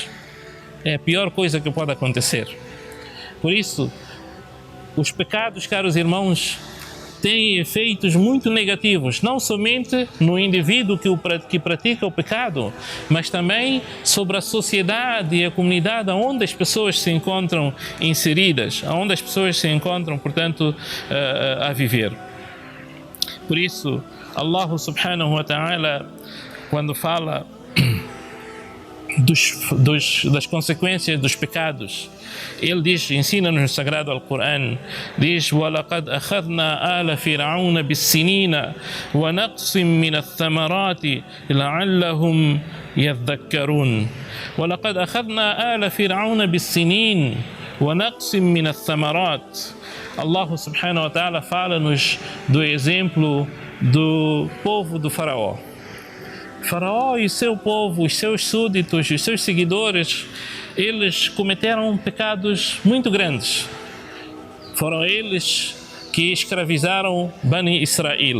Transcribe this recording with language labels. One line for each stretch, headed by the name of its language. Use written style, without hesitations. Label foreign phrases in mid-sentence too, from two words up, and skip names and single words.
Portuguese: É a pior coisa que pode acontecer. Por isso, os pecados, caros irmãos, têm efeitos muito negativos, não somente no indivíduo que pratica o pecado, mas também sobre a sociedade e a comunidade onde as pessoas se encontram inseridas, onde as pessoas se encontram, portanto, a viver. Por isso,
Arabic: الله سبحانه وتعالى,
Portuguese: quando fala das consequências dos pecados, ele diz, ensina-nos no Sagrado Alcorão, diz:
Arabic: وَلَقَدْ أَخَذْنَا آلَ فِرْعَوْنَ بِالسِّنِينَ وَنَقْصٍ مِّنَ الثَّمَرَاتِ لَعَلَّهُمْ يَذَّكَّرُونَ. وَلَقَدْ أَخَذْنَا آلَ فِرْعَوْنَ بِالسِّنِينَ وَنَقْصٍ مِّنَ الثَّمَرَاتِ. الله سبحانه وتعالى
Portuguese: fala-nos do exemplo do povo do Faraó. Faraó e seu povo, os seus súditos, os seus seguidores, eles cometeram pecados muito grandes. Foram eles que escravizaram Bani Israel.